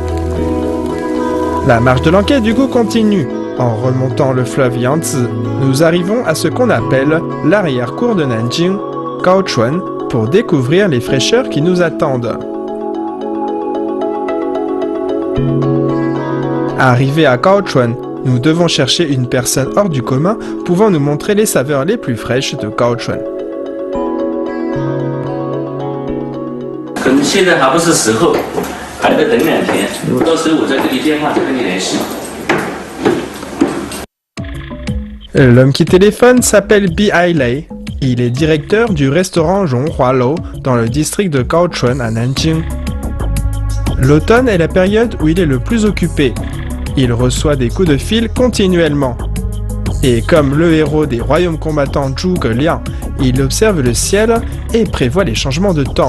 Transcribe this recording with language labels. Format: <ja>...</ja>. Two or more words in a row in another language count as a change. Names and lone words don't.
<fr>La marche de l'enquête du goût continue. En remontant le fleuve Yangtze, nous arrivons à ce qu'on appelle l'arrière-cour de Nanjing, Gaochuan, pour découvrir les fraîcheurs qui nous attendent. Arrivés à Gaochuan, nous devons chercher une personne hors du commun pouvant nous montrer les saveurs les plus fraîches de Gaochuan.</fr> <zh>可能现在还不是时候，还得等2天，到时候我再给你电话，再跟你联系。</zh> <fr>L'homme qui téléphone s'appelle Bi Ailei. Il est directeur du restaurant Zhonghua Lou dans le district de Gaochuan à Nanjing. L'automne est la période où il est le plus occupé. Il reçoit des coups de fil continuellement. Et comme le héros des royaumes combattants Zhuge Liang, il observe le ciel et prévoit les changements de temps.</fr>